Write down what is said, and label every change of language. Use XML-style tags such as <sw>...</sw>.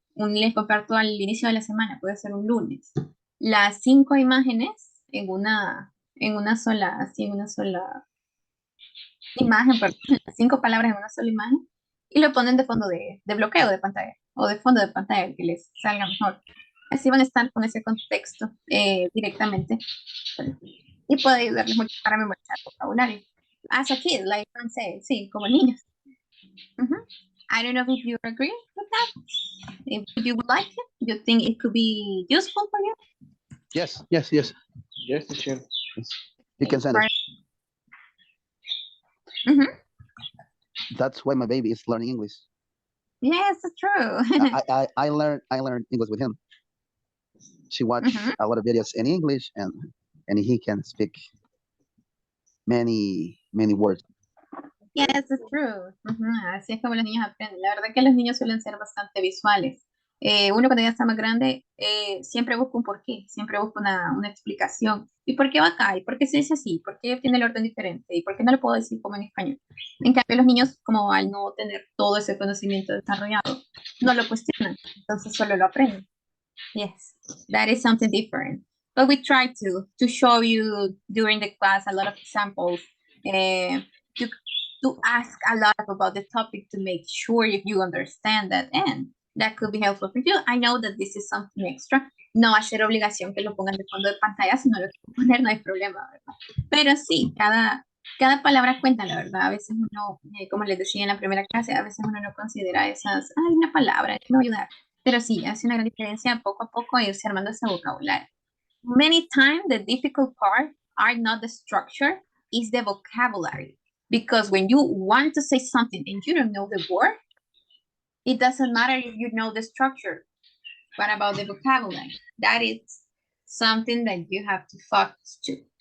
<es>Les comparto al inicio de la semana, puede ser un lunes. Las 5 imágenes en una sola imagen, perdón, 5 palabras en una sola imagen, y lo ponen de fondo de bloqueo de pantalla, o de fondo de pantalla, que les salga mejor. Así van a estar con ese contexto directamente, y puede ayudarles mucho para memorizar vocabulario.</es> <en>As a kid, like I said,</en> <es>sí, como niños.</es> <en>I don't know if you agree with that. If you would like it, you think it could be useful for you? Yes. Yes, teacher. You can send it. Mhm. That's why my baby is learning English. Yes, it's true. I learned English with him. She watched a lot of videos in English, and he can speak many words. Yes, it's true.</en> <es>Así es como los niños aprenden. La verdad que los niños suelen ser bastante visuales. Uno cuando ya está más grande siempre busca un porqué, siempre busca una explicación. ¿Y por qué va acá? ¿Y por qué se dice así? ¿Por qué tiene el orden diferente? ¿Y por qué no lo puedo decir como en español? En cambio, los niños, como al no tener todo ese conocimiento desarrollado, no lo cuestionan, entonces solo lo aprenden.</es> <en>Yes, that is something different. But we try to show you during the class a lot of examples, to ask a lot about the topic to make sure if you understand that, and that could be helpful for you. I know that this is something extra.</en> <es>No va a ser obligación que lo pongan de fondo de pantalla, si no lo quieren poner no hay problema, ¿verdad? Pero sí, cada palabra cuenta, la verdad. A veces uno, como les decía en la primera clase, a veces uno no considera esas, una palabra, no ayudar. Pero sí, hace una gran diferencia poco a poco irse armando ese vocabulario.</es> <en>Many times the difficult part are not the structure, it's the vocabulary. Because when you want to say something and you don't know the word, it doesn't matter if you know the structure. What about the vocabulary? That is something that you have to focus to.</en>